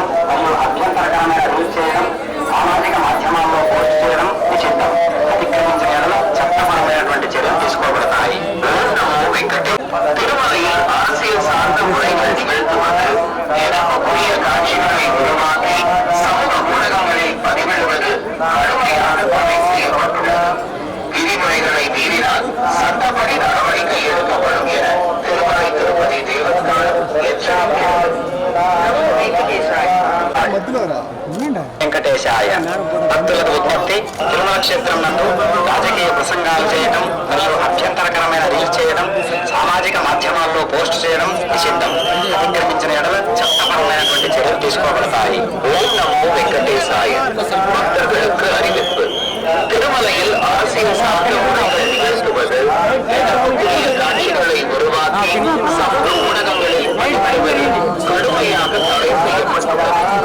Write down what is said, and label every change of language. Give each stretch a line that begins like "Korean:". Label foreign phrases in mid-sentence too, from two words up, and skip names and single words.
Telugu: మరియు అభ్యంతరకరమైన రూల్స్ చేయడం, సామాజిక మాధ్యమాల్లో పోస్ట్ చేయడం నిషిద్ధం. అతిక్రమించిన ఎడల చట్టపరమైనటువంటి చర్యలు తీసుకోబడతాయి.
Tamil: திருமலையில் அரசியல் சார்ந்த முறைகள் நிகழ்த்துவது, புதிய காட்சிகளை உருவாக்கி சமூக ஊடகங்களில் பதிவிடுவது கடுமையான தடை செய்யப்பட்டுள்ளது. விதிமுறைகளை மீறினால் சட்டப்படி நடவடிக்கை எடுக்கப்படும் என திருமலை திருப்பதி தேவஸ்தானம் எச்சரிக்கிறது.
Telugu: వెంకటేశాయ. భక్తులకు విజ్ఞప్తి, తిరుమల క్షేత్రం నందు రాజకీయ ప్రసంగాలు చేయడం మరియు అభ్యంతరకరమైన రీల్స్ చేయడం, సామాజిక మాధ్యమాల్లో పోస్ట్ చేయడం నిషిద్ధం. అతిక్రమించిన ఎడల చట్టపరమైనటువంటి చర్యలు తీసుకోబడతాయి. ఓం నమో వెంకటేశాయ.
Tamil: பக்தர்களுக்கு அறிவிப்பு. திருமலையில் அரசியல் சார்ந்த முறைகள் நிகழ்த்துவது, புதிய காட்சிகளை உருவாக்கி சமூக ஊடகங்களில் பதிவிடுவது கடுமையாக தடை செய்யப்பட்டுள்ளது.